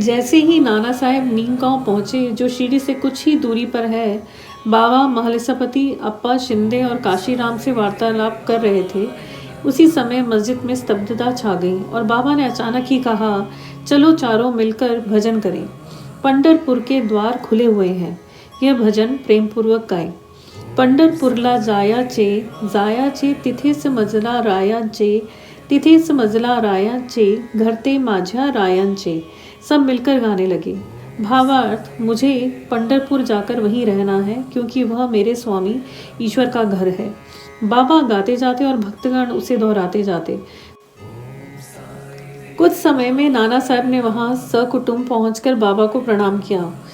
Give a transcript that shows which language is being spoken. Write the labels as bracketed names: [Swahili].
[Hindi] जैसे ही नाना साहब नीम गांव पहुंचे, जो शिरडी से कुछ ही दूरी पर है, बाबा महलसापति अप्पा शिंदे और काशीराम से वार्तालाप कर रहे थे। उसी समय मस्जिद में स्तब्धता छा गई और बाबा ने अचानक ही कहा, चलो चारों मिलकर भजन करें। पंढरपुर के द्वार खुले हुए हैं। यह भजन प्रेम पूर्वक गाएं। [Marathi] पंढरपुरला जायाचे तिथेच मजला रायांचे, तिथेच मजला रायांचे, घरते माझ्या रायांचे। [Hindi] सब मिलकर गाने लगे। भावार्थ, मुझे पंढरपुर जाकर वहीं रहना है, क्योंकि वह मेरे स्वामी ईश्वर का घर है। बाबा गाते जाते और भक्तगण उसे दोहराते जाते। कुछ समय में नाना साहब ने वहां सकुटुंब पहुंचकर बाबा को प्रणाम किया।